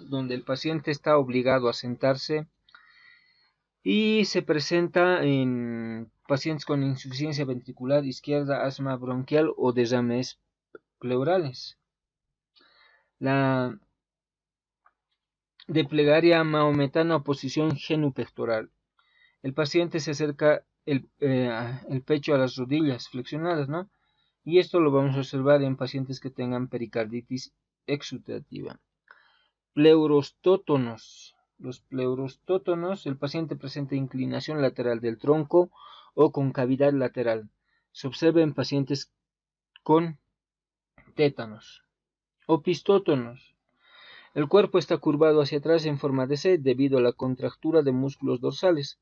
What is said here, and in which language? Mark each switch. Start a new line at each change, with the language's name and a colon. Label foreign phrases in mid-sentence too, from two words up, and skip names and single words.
Spanish: Donde el paciente está obligado a sentarse y se presenta en pacientes con insuficiencia ventricular izquierda, asma bronquial o derrames pleurales. La de plegaria maometana o posición genupectoral. El paciente se acerca el pecho a las rodillas flexionadas, ¿no? Y esto lo vamos a observar en pacientes que tengan pericarditis exudativa. Pleurostótonos. Los pleurostótonos, el paciente presenta inclinación lateral del tronco o concavidad lateral. Se observa en pacientes con tétanos. Opistótonos. El cuerpo está curvado hacia atrás en forma de C debido a la contractura de músculos dorsales.